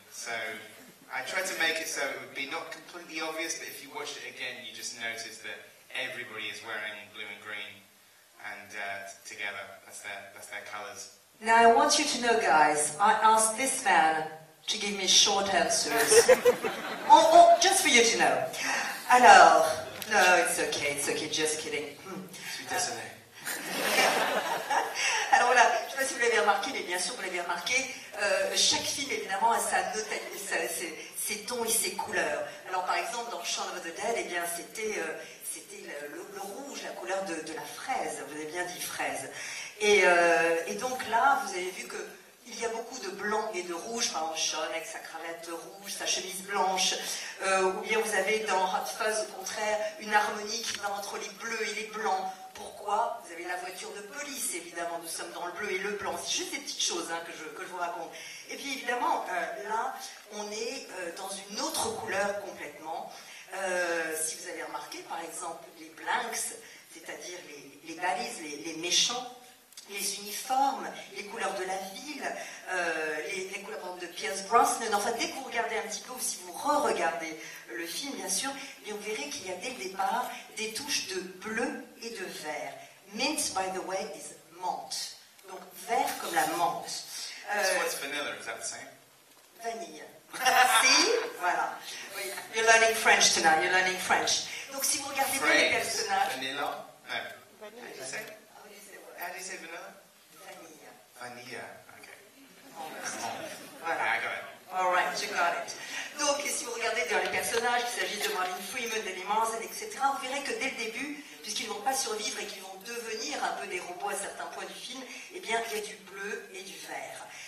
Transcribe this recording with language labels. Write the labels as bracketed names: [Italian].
[English] So I tried to make it so it would be not completely obvious, but if you watched it again, you just notice that everybody is wearing blue and green, and together, that's their colours. Now I want you to know, guys, I asked this man to give me short answers. Just for you to know. Alors, no, it's okay, just kidding. [French] Je suis désolé. Alors voilà, je ne sais pas si vous l'avez remarqué, mais bien sûr vous l'avez remarqué, chaque film évidemment a ses tons et ses couleurs. Alors par exemple dans Shaun of the Dead, eh bien c'était le rouge, la couleur de la fraise, vous avez bien dit fraise. Et donc là, vous avez vu qu'il y a beaucoup de blanc et de rouge, par exemple Shaun avec sa cravate rouge, sa chemise blanche, ou bien vous avez dans Hot Fuzz au contraire une harmonie qui va entre les bleus et les blancs. Pourquoi? Vous avez la voiture de police, évidemment, nous sommes dans le bleu et le blanc. C'est juste des petites choses que je vous raconte. Et puis évidemment, là, on est dans une autre couleur complètement. Si vous avez remarqué, par exemple, les blanks, c'est-à-dire les balises, les méchants, les uniformes, les couleurs de la ville, les couleurs de Pierce Brosnan. Enfin, dès que vous regardez un petit peu, ou si vous re-regardez le film, bien sûr, eh bien, vous verrez qu'il y a dès le départ des touches de bleu et de vert. [English] Mint, by the way, is menthe. [French] Donc, vert comme la menthe. [English] So what's vanilla? Is that the same? [French] Vanille. Si, voilà. Oui. [English] You're learning French tonight, you're learning French. [French] Donc, si vous regardez bien les personnages... [English] Vanilla? No. [French] Vanille. [English] How do you say? How do you say vanilla? [French] Vanille. [English] Vanilla. Okay. [French] Voilà. [English] I got it. All right, you got it. [French] Donc, si vous regardez dans les personnages, qu'il s'agisse de Martin Freeman, d'Eddie Marsan, etc., vous verrez que dès le début, puisqu'ils ne vont pas survivre et qu'ils vont devenir un peu des robots à certains points du film, eh bien, il y a du bleu et du vert.